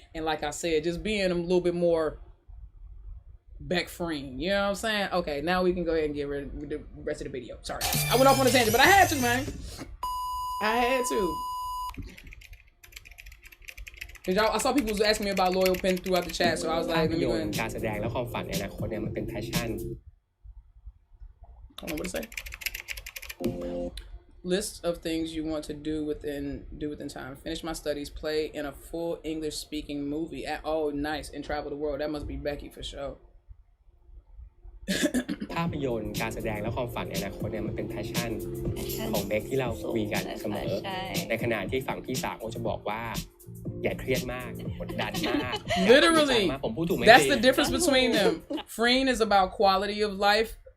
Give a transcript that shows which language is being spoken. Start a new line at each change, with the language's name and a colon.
English: And like I said, just being a little bit more Beck Freen. You know what I'm saying? Okay, now we can go ahead and get rid of the rest of the video. Sorry. I went off on a tangent, but I had to, man. I had to. I saw people was asking me about Loyal Pen throughout the chat, so I was like, let me go ahead.
Thai: การแสดงและความฝันในอนาคตเนี่ยมันเป็น passion.
English: Hold on, what did it say? List of things you want to do within time. Finish my studies, play in a full English speaking movie. Oh, nice. And travel the world. That must be Becky for sure.
Thai: ภาพยนตร์การแสดงและความฝันในอนาคตเนี่ยมันเป็น passion ของเบคที่เราคุยกันเสมอในขณะที่ฝั่งพี่สาวเขาจะบอกว่าอย่าเครียดมากกดดันมาก
English: Literally, that's the difference between them. Freen is about quality of life.